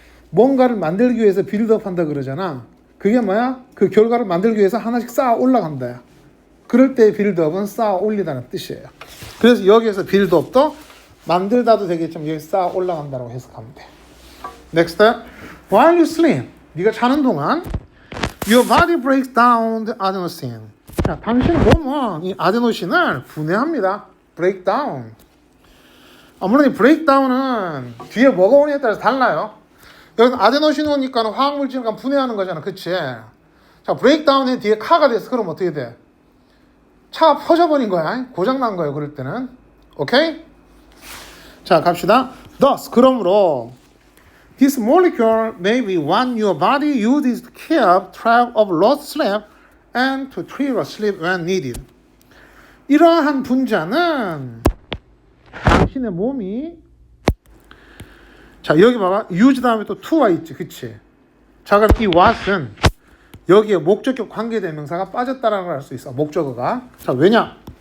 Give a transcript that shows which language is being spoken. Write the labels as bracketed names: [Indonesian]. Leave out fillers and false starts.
[Korean] 뭔가를 만들기 위해서 빌드업 한다 그러잖아. 그게 뭐야? 그 결과를 만들기 위해서 하나씩 쌓아 올라간다. 그럴 때 빌드업은 쌓아 올리다는 뜻이에요. 그래서 여기에서 빌드업도 만들다도 되겠지만 여기 쌓아 올라간다고 해석하면 돼. [English] Next. While you sleep, [Korean] 네가 자는 동안 [English] your body breaks down the adenosine. [Korean] 자, 당신 몸은 이 아데노신을 분해합니다. [English] break down. [Korean] 물론 이 break down은 뒤에 뭐가 오느냐에 따라서 달라요. 여기는 아데노신 오니까 화학물질과 분해하는 거잖아. 그치? 자, break down에 뒤에 카가 됐어. 그럼 어떻게 돼? 차가 퍼져버린 거야. 고장난 거예요. 그럴 때는. 오케이? 자, 갑시다. [English] Thus, [Korean] 그러므로 [English] this molecule may be what your body uses to keep track of lost sleep and to trigger sleep when needed. [Korean] 이러한 분자는 당신의 몸이 자, 여기 봐봐. use 다음에 또 to와 있지. 그치? 자, 그럼 이 what은 여기에 목적격 관계대명사가 빠졌다라는 걸 알 수 있어. 목적어가. 자, 왜냐?